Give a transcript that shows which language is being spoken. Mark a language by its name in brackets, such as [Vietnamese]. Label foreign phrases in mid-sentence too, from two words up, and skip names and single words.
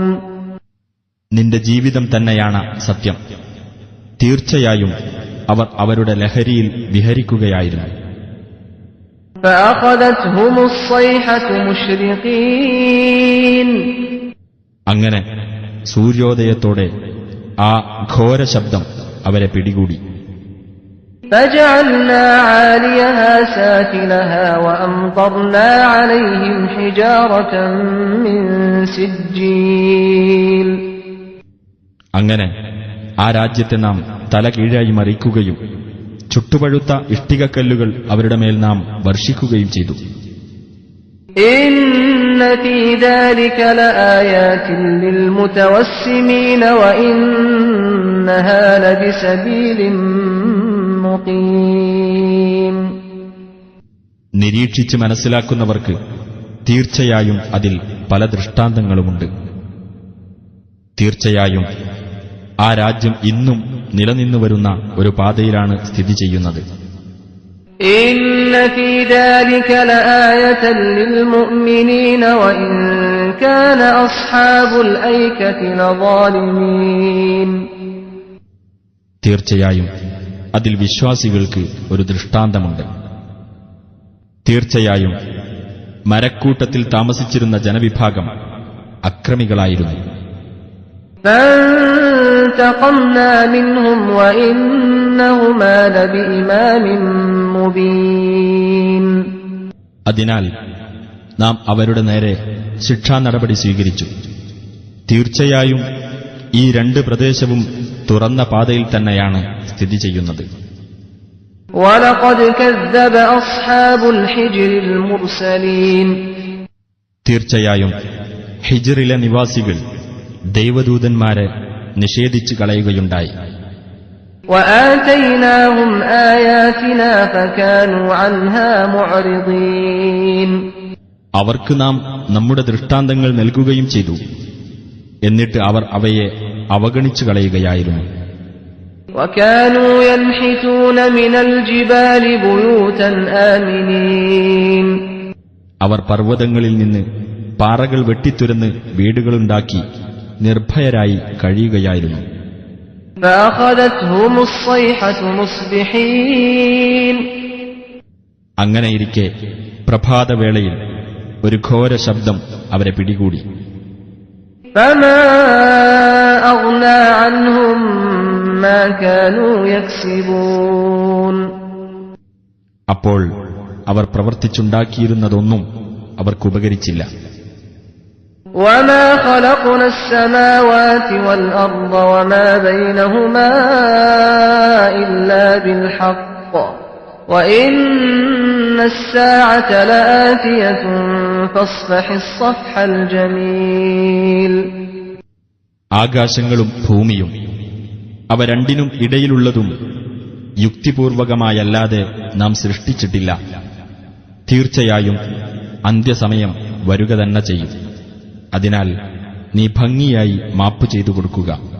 [Malayalam] നിന്റെ ജീവിതം തന്നെയാണ് സത്യം. തീർച്ചയായും അവർ അവരുടെ ലഹരിയിൽ വിഹരിക്കുകയായിരുന്നു. [Arabic] فَأَخَذَتْهُمُ الصَّيْحَةُ مُشْرِقِينَ. [Malayalam] അങ്ങനെ സൂര്യോദയത്തോടെ ആ ഘോര ശബ്ദം അവരെ പിടികൂടി. [Arabic] فَجَعَلْنَا عَالِيَهَا سَافِلَهَا وَأَمْطَرْنَا عَلَيْهِمْ حِجَارَةً مِّن سِجِّيلٍ. [Malayalam] അങ്ങനെ ആ രാജ്യത്തെ നാം തലകീഴായി മറിക്കുകയും ചുട്ടുപഴുത്ത ഇഷ്ടികക്കല്ലുകൾ അവരുടെ മേൽ നാം വർഷിക്കുകയും ചെയ്തു. [Arabic] إِنَّ فِي ذَلِكَ لَآيَاتٍ لِّلْمُتَوَسِّمِينَ وَإِنَّهَا لَبِسَبِيلٍ مُقِيمٍ. [Malayalam] നിരീക്ഷിച്ച് മനസ്സിലാക്കുന്നവർക്ക് തീർച്ചയായും അതിൽ പല ദൃഷ്ടാന്തങ്ങളുമുണ്ട്. തീർച്ചയായും ആ രാജ്യം ഇന്നും നിലനിന്നുവരുന്ന ഒരു പാതയിലാണ് സ്ഥിതി ചെയ്യുന്നത്. [Arabic] إِنَّ فِي ذَلِكَ لَآيَةً لِّلْمُؤْمِنِينَ وَإِن كَانَ أَصْحَابُ الْأَيْكَةِ لَظَالِمِينَ. [Malayalam] തീർച്ചയായും അതിൽ വിശ്വാസികൾക്ക് ഒരു ദൃഷ്ടാന്തമുണ്ട്. തീർച്ചയായും മരക്കൂട്ടത്തിൽ താമസിച്ചിരുന്ന ജനവിഭാഗം അക്രമികളായിരുന്നു. [Arabic] فَانْتَقَمْنَا مِنْهُمْ وَإِنَّهُمَا لَبِإِمَامٍ مُبِينٍ. [Malayalam] അതിനാൽ നാം അവരുടെ നേരെ ശിക്ഷാ നടപടി സ്വീകരിച്ചു. തീർച്ചയായും ഈ രണ്ട് പ്രദേശവും തുറന്ന പാതയിൽ തന്നെയാണ് സ്ഥിതി ചെയ്യുന്നത്. [Arabic] وَلَقَدْ كَذَّبَ أَصْحَابُ الْحِجْرِ الْمُرْسَلِينَ. [Malayalam] തീർച്ചയായും ഹിജ്റിലെ നിവാസികൾ ദൈവദൂതന്മാരെ നിഷേധിച്ചു കളയുകയുണ്ടായി. [Arabic] وَآتَيْنَاهُمْ آيَاتِنَا فَكَانُوا عَنْهَا مُعْرِضِينَ. [Malayalam] അവർക്ക് നാം നമ്മുടെ ദൃഷ്ടാന്തങ്ങൾ നൽകുകയും ചെയ്തു. എന്നിട്ട് അവർ അവയെ അവഗണിച്ചു കളയുകയായിരുന്നു. [Arabic] وَكَانُوا يَنْحِتُونَ مِنَ الْجِبَالِ بُيُوتًا آمِنِينَ. [Malayalam] അവർ പർവ്വതങ്ങളിൽ നിന്ന് പാറകൾ വെട്ടിത്തുരന്ന് വീടുകളുണ്ടാക്കി നിർഭയരായി കഴിയുകയായിരുന്നു. [Arabic] فأخذتهم الصيحة مصبحين. [Malayalam] അങ്ങനെയിരിക്കെ പ്രഭാതവേളയിൽ ഒരു ഘോര ശബ്ദം അവരെ പിടികൂടി. [Arabic] فما أغنى عنهم ما كانوا يكسبون. [Malayalam] അപ്പോൾ അവർ പ്രവർത്തിച്ചുണ്ടാക്കിയിരുന്നതൊന്നും അവർക്കുപകരിച്ചില്ല. [Arabic] وما خلقنا السماوات والأرض وما بينهما إلا بالحق وإن الساعة لآتية فاصفح الصفح الجميل. [Malayalam] ആകാശങ്ങളും ഭൂമിയും അവ രണ്ടിനും ഇടയിലുള്ളതും യുക്തിപൂർവകമായല്ലാതെ നാം സൃഷ്ടിച്ചിട്ടില്ല. തീർച്ചയായും അന്ത്യസമയം വരുക തന്നെ ചെയ്യും. അതിനാൽ നീ ഭംഗിയായി മാപ്പ് ചെയ്തു കൊടുക്കുക.